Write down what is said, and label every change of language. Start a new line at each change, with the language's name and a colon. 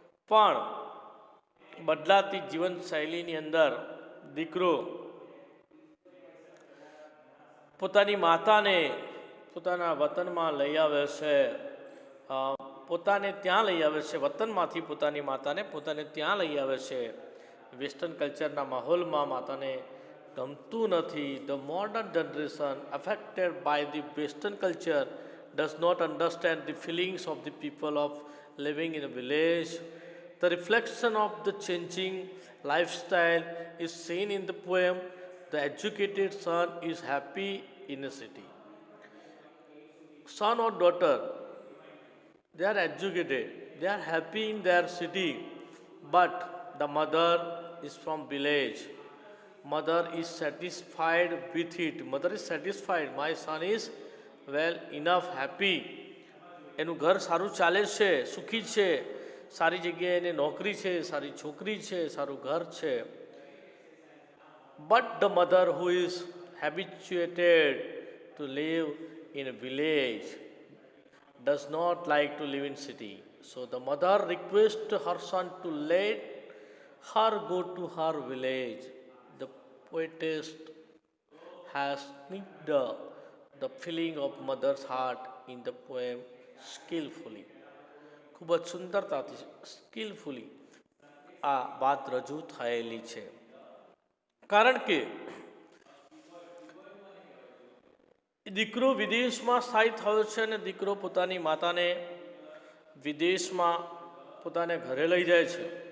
Gujarati: પણ બદલાતી જીવનશૈલીની અંદર દીકરો પોતાની માતાને પોતાના વતનમાં લઈ આવે છે, પોતાને ત્યાં લઈ આવે છે, વતનમાંથી પોતાની માતાને પોતાને ત્યાં લઈ આવે છે। વેસ્ટર્ન કલ્ચરના માહોલમાં માતાને ગમતું નથી।
English: The modern generation affected by the western culture does not understand the feelings of the people of living in a village. The reflection of the changing lifestyle is seen in the poem. The educated son is happy in a city. Son or daughter, they are educated, they are happy in their city, but the mother is from village. Mother is satisfied with it. Mother is satisfied. My son is well enough happy.
Gujarati: એનું ઘર સારું ચાલે છે, સુખી છે, સારી જગ્યાએ એને નોકરી છે, સારી છોકરી છે, સારું ઘર છે.
English: But the mother who is habituated to live in a village does not like to live in city. So the mother requests her son to let her go to her village. The poetess has snipped the feeling of mother's heart in the poem skillfully.
Gujarati: ખૂબ જ સુંદરતાથી સ્કિલફુલી આ વાત રજૂ થયેલી છે। કારણ કે દીકરો વિદેશમાં સ્થાયી થયો છે અને દીકરો પોતાની માતાને વિદેશમાં પોતાને ઘરે લઈ જાય છે।